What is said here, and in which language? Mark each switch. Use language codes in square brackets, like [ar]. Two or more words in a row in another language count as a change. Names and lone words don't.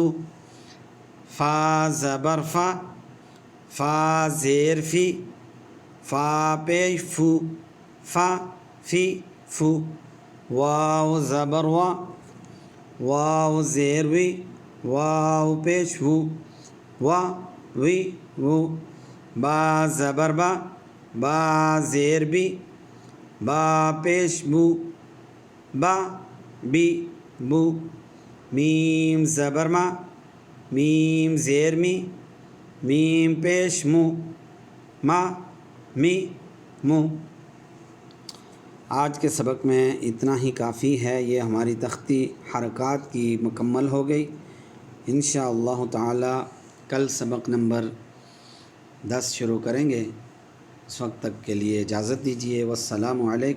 [ur] فا زبر فا، فا زیر فی، فا پیش فو، فا فی فو۔ واو زبر وا، واو زیر وی، واو پیش وو، وا وی وو۔ با زبر با، با زیر بی، با پیش بو، با بی بو۔ میم زبر ما، میم زیر می، میم پیش مو، ما می مو۔ آج کے سبق میں اتنا ہی کافی ہے۔ یہ ہماری تختی حرکات کی مکمل ہو گئی۔ انشاءاللہ تعالی کل سبق نمبر 10 شروع کریں گے۔ اس وقت تک کے لیے اجازت دیجیے۔